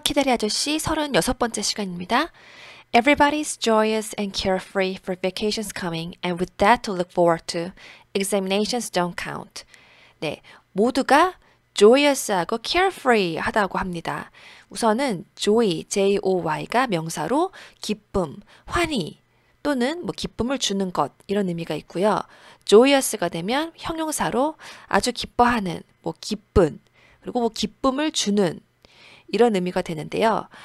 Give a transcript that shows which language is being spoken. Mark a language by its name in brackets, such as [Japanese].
[Korean] 키다리 아저씨 36번째 시간입니다. [English] Everybody's joyous and carefree for vacations coming and with that to look forward to. Examinations don't count. [Korean] 네, 모두가 joyous하고 carefree 하다고 합니다. 우선은 joy, J-O-Y가 명사로 기쁨, 환희 또는 기쁨을 주는 것 이런 의미가 있고요. joyous가 되면 형용사로 아주 기뻐하는, 기쁜, 그리고 기쁨을 주는 이런 의미가 되는데요.